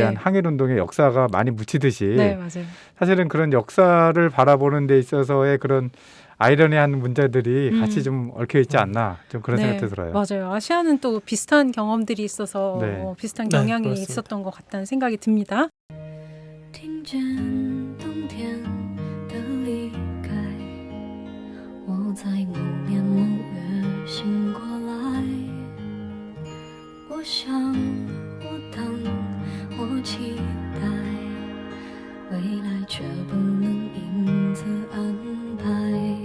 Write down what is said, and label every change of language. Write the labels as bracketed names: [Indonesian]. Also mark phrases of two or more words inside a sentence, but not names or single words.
[Korean] 대한 항일운동의 역사가 많이 묻히듯이 네, 맞아요. 사실은 그런 역사를 바라보는 데 있어서의 그런 아이러니한 문제들이 같이 좀 얽혀 있지 않나 좀 그런 네, 생각도 들어요. 맞아요. 아시아는 또 비슷한 경험들이 있어서 네. 비슷한 네, 경향이 그렇습니다. 있었던 것 같다는 생각이 듭니다. [Chinese] 听见冬天的离开，我在某年某月醒过来。我想，我等，我期待，未来却不能因此安排。